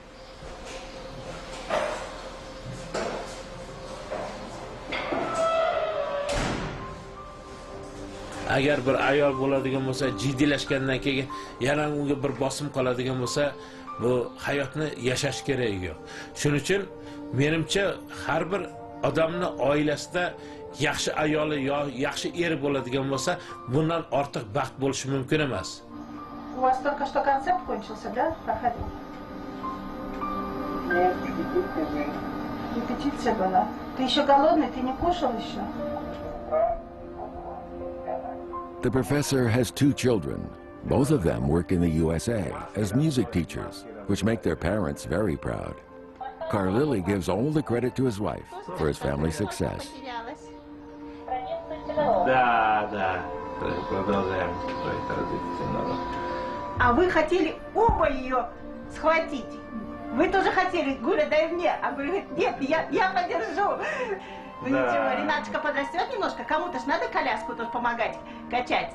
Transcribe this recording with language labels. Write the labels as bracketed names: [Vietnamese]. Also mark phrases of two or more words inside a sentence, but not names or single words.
[Uzbek] Agar bir ayol bo'ladigan bo'lsa, jiddiylashgandan keyin yana unga bir bosim qoladigan bo'lsa, bu hayotni yashash kerak yo'q. Shuning uchun menimcha har bir odamning oilasida yaxshi ayoli yo yaxshi eri bo'ladigan bo'lsa, bundan ortiq baxt bo'lishi mumkin emas. [Russian] У вас только что концерт кончился, да? Проходил? Нет, репетиция была. Ты еще голодный, ты не кушал еще? [English] The professor has 2 children. Both of them work in the USA as music teachers, which make their parents very proud. Carl Lilly gives all the credit to his wife for his family success. [Russian] Да. Продолжаем свои традиции. А вы хотели оба ее схватить. Вы тоже хотели, Гуля, дай мне. А вы говорите, нет, я подержу. Ну да. Ничего, Ренаточка подрастет немножко, кому-то ж надо коляску тоже помогать, качать.